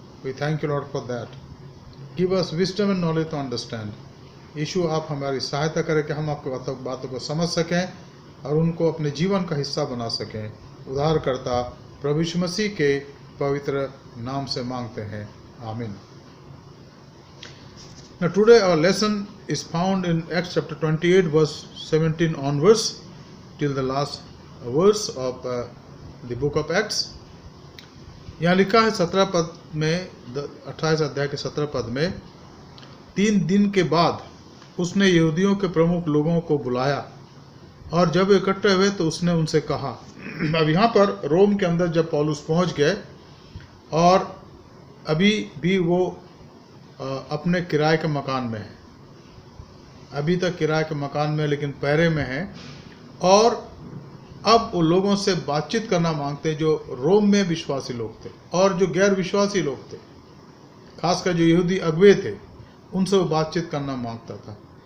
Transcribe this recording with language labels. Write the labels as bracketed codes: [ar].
[en] We thank you, Lord, for that. Give us wisdom and knowledge to understand. [hi] यीशु, आप हमारी सहायता करें कि हम आपकी बातों को समझ सकें और उनको अपने जीवन का हिस्सा बना सकें। उद्धारकर्ता प्रभु यीशु मसीह के पवित्र नाम से मांगते हैं, आमीन। [en] Now today our lesson is found in Acts chapter 28 verse 17 onwards till the last verse of the book of Acts. [hi] यहाँ लिखा है 17 पद में, 28 अध्याय के 17 पद में, 3 दिन के बाद उसने यहूदियों के प्रमुख लोगों को बुलाया और जब इकट्ठे हुए तो उसने उनसे कहा। अब यहाँ पर रोम के अंदर जब पौलुस पहुँच गए और अभी भी वो अपने किराए के मकान में है, अभी तक किराए के मकान में लेकिन पहरे में है, और अब वो लोगों से बातचीत करना मांगते जो रोम में विश्वासी लोग थे और जो गैर विश्वासी लोग थे, खासकर जो यहूदी अगुवे थे, उनसे वो बातचीत करना मांगता था।